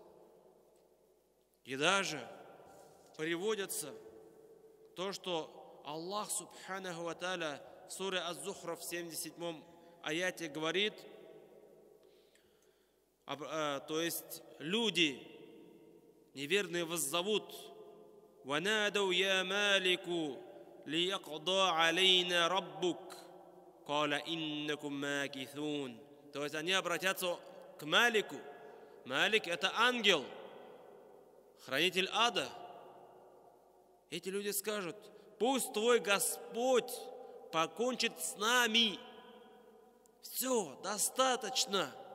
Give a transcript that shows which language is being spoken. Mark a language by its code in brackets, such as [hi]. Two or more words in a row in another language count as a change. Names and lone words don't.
[ru] И даже приводится то, что Аллах [ar] سبحانه وتعالى [ru] в суре Аз-Зухра в 77 аяте говорит, то есть люди неверные воззовут: [ar] «ونادوا يا مالك ليقض علينا ربك قال إنكم ماكثون». [ru] То есть они обратятся к Малику. Малик — это ангел, хранитель ада. Эти люди скажут: пусть твой Господь покончит с нами. Все, достаточно.